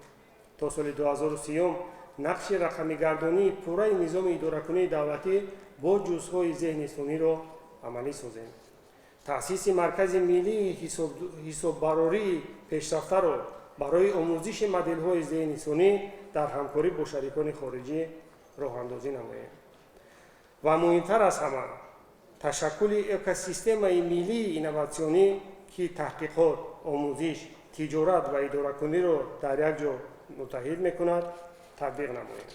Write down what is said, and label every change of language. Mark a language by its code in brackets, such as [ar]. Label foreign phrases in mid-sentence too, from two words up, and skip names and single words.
[tg] то соли 2030 нақши рақамигардонии пурраи низоми идоракунии давлатӣ бо ҷузъҳои зеҳни сунъиро амалӣ созем. таъсиси маркази миллии ҳисоббарории пешрафтаро барои омӯзиши моделҳои зеҳни сунъӣ در همکاری با شریکان خارجی راه اندازی نماییم. و مهمتر از همه تشکل اکوسیستم ملی اینواسیونی که تحقیقات، آموزش، تجارت و اداره‌کنی را در یک جا متحد میکند تطبیق نماییم.